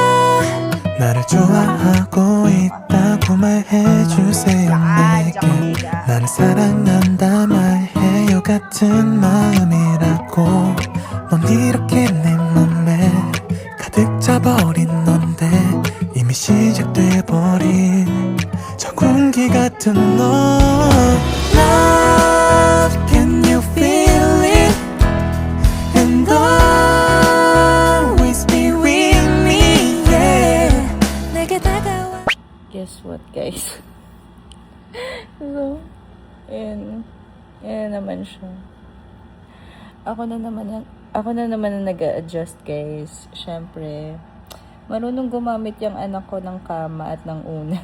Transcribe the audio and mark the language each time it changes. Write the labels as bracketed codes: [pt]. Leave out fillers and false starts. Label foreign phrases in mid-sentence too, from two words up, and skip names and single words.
[ko] 나를 좋아하고 있다고 말해주세요 내게 나를 사랑한다 말해요 같은 마음이라고 넌 이렇게 내 맘에 가득 차버린 넌데 이미 시작돼버린 저 공기 같은 너 [en] Love, can you feel it? And always be with me, yeah [ko] 내게 다가와 [en] Guess what, [tl] guys? So, ayan naman siya. Ako na naman ang nag-a-adjust, guys. Siyempre, marunong gumamit yung anak ko ng kama at ng una.